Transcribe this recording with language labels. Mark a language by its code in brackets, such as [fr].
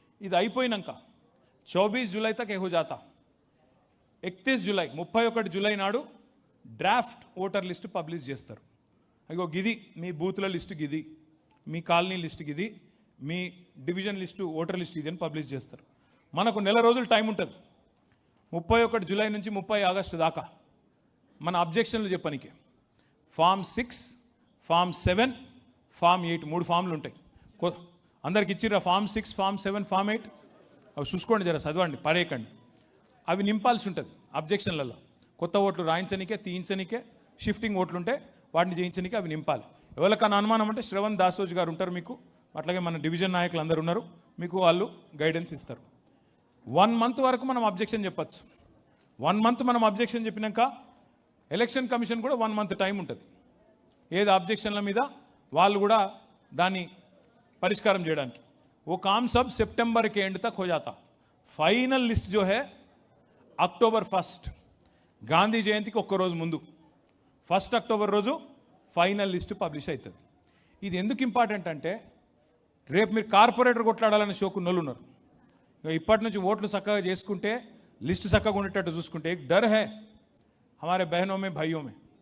[te] ఇది అయిపోయినాక 24 జూలై [hi] तक हो जाता. [te] 31 జూలై 31 జూలై నాడు డ్రాఫ్ట్ ఓటర్ లిస్ట్ పబ్లిష్ చేస్తారు. అయ్యో గిది మీ బూత్ల లిస్టు, గిది మీ కాలనీ లిస్ట్, గిది మీ డివిజన్ లిస్టు, ఓటర్ లిస్ట్ ఇది అని పబ్లిష్ చేస్తారు. మనకు నెల రోజులు టైం ఉంటుంది. 31 జూలై నుంచి 30 ఆగస్టు దాకా మన అబ్జెక్షన్లు చెప్పడానికి ఫామ్ 6, ఫామ్ 7, ఫామ్ 8 3 ఫామ్లు ఉంటాయి. అందరికి ఇచ్చిర్రా ఫామ్ 6, ఫామ్ 7, ఫామ్ 8? అవి చూసుకోండి, జర చదవండి, పడేయకండి. అవి నింపాల్సి ఉంటుంది అబ్జెక్షన్లలో. కొత్త ఓట్లు రాయించనికే, తీయించనికే, షిఫ్టింగ్ ఓట్లు ఉంటే వాటిని చేయించనికే అవి నింపాలి. ఎవరికన్నా అనుమానం అంటే శ్రవణ్ దాసోజ్ గారు ఉంటారు మీకు, అట్లాగే మన డివిజన్ నాయకులు అందరూ ఉన్నారు, మీకు వాళ్ళు గైడెన్స్ ఇస్తారు. 1 మంత్ వరకు మనం అబ్జెక్షన్ చెప్పచ్చు. 1 మంత్ మనం అబ్జెక్షన్ చెప్పినాక ఎలక్షన్ కమిషన్ కూడా 1 మంత్ టైం ఉంటుంది. ఏది అబ్జెక్షన్ల మీద వాళ్ళు కూడా దాన్ని పరిష్కారం చేయడానికి. [hi] वो काम सब सितंबर के एंड तक हो जाता. फाइनल लिस्ट जो है अक्टोबर 1 [te] గాంధీ జయంతికి ఒక్క రోజు ముందు 1 అక్టోబర్ రోజు ఫైనల్ లిస్ట్ పబ్లిష్ అవుతుంది. ఇది ఎందుకు ఇంపార్టెంట్ అంటే రేపు మీరు కార్పొరేటర్ కొట్లాడాలని షోకున్నోళ్ళు ఉన్నారు. ఇప్పటి నుంచి ఓట్లు చక్కగా చేసుకుంటే లిస్ట్ చక్కగా ఉండేటట్టు చూసుకుంటే [hi] एक डर है हमारे बहनों में भाइयों में.